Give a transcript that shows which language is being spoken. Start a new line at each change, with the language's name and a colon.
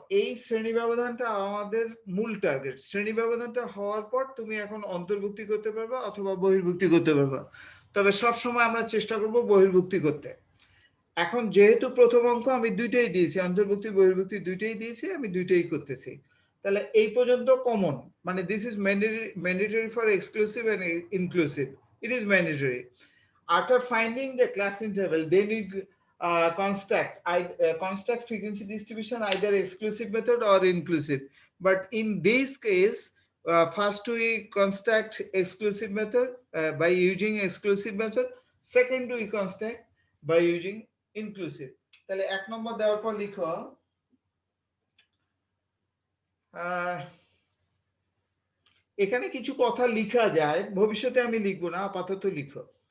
Bangla: এই শ্রেণী ব্যবধানটা আমাদের মূল টার্গেট। শ্রেণী ব্যবধানটা হওয়ার পর তুমি এখন অন্তর্ভুক্তি করতে পারবা অথবা বহির্ভুক্তি করতে পারবা, তবে সবসময় আমরা চেষ্টা করব বহির্ভুক্তি করতে। এখন যেহেতু প্রথম অঙ্ক আমি দুইটাই দিয়েছি, অন্তর্ভুক্তি বহির্ভুক্তি দুইটাই দিয়েছি, আমি দুইটাই করতেছি। তাহলে এই পর্যন্ত কমন, মানে
English: This is mandatory for exclusive and inclusive. It is mandatory. After finding the class interval, they need construct frequency distribution either exclusive method or inclusive. But in this case, first we construct exclusive method by using exclusive method. Second we construct by using inclusive.
Bangla: তাহলে 1 নম্বর দেওয়ার পর লিখো এখানে কিছু কথা লেখা যায়, ভবিষ্যতে আমি লিখবো না, আপাতত লিখো।